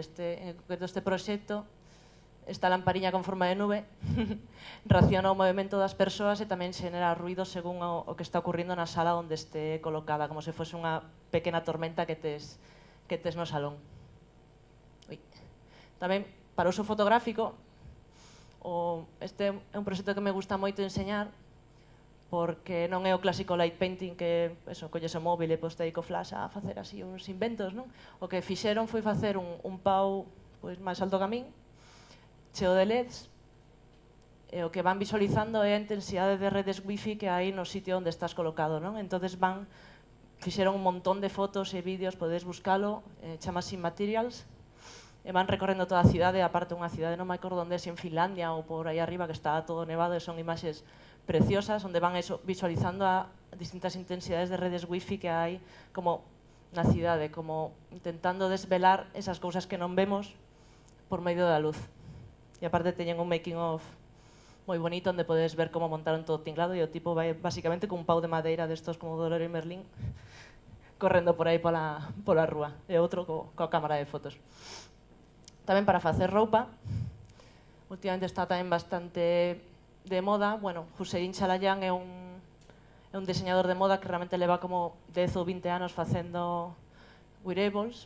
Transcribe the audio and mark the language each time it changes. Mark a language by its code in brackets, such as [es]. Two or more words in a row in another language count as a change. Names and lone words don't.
[gl] En concreto este proxecto, esta lampariña con forma de nube raciona o movimento das persoas e tamén xenera ruido según o que está ocurrindo na sala onde este colocada, como se fose unha pequena tormenta que tes no salón. Tamén, para uso fotográfico, este é un proxecto que me gusta moito enseñar porque non é o clásico [en] light painting [gl] que colles o móvil e poste aí co flash a facer así uns inventos, non? O que fixeron foi facer un pau máis alto que a min, cheo de LEDs, e o que van visualizando é a intensidade de redes wifi que hai no sitio onde estás colocado, non? Entonces fixeron un montón de fotos e vídeos, podedes buscalo, chamase Materials, e van recorrendo toda a cidade, aparte unha cidade, non me acordo onde é, en Finlandia ou por aí arriba, que está todo nevado, e son imaxes preciosas, onde van visualizando a distintas intensidades de redes wifi que hai como na cidade, como intentando desvelar esas cousas que non vemos por medio da luz. E aparte teñen un [en] making of [gl] moi bonito onde podes ver como montaron todo tinglado e o tipo vai basicamente cun pau de madeira destos como do Leroy Merlin correndo por aí pola rúa, e outro coa cámara de fotos. Tamén para facer roupa, últimamente está tamén bastante de moda, bueno, Hussein Chalayan é un diseñador de moda que realmente leva como 10 ou 20 anos facendo wearables.